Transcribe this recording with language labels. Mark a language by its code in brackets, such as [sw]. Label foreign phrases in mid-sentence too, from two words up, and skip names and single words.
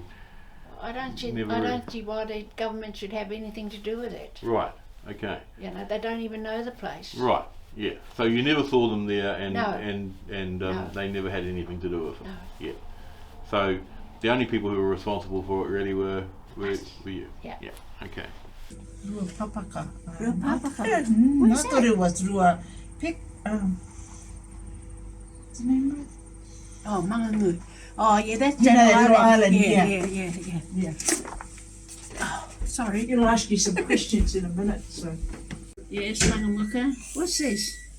[en] I don't see why the government should have anything to do with it. right. Okay. You know, they don't even know the place. Right. Yeah. So you never saw them there, and No. No. they never had anything to do with it. No. Yeah. So the only people who were responsible for it really were you. Yeah. Yeah. Okay. Rua papaka. Rua papaka. I thought it was Rua Pick. What's the name of it? Oh, Manganui. Oh, yeah, that's You know that that little island, Yeah, yeah. yeah, yeah, yeah. Yeah. Sorry. It'll ask you some questions in a minute, so. Yes, whakamuka. What's this?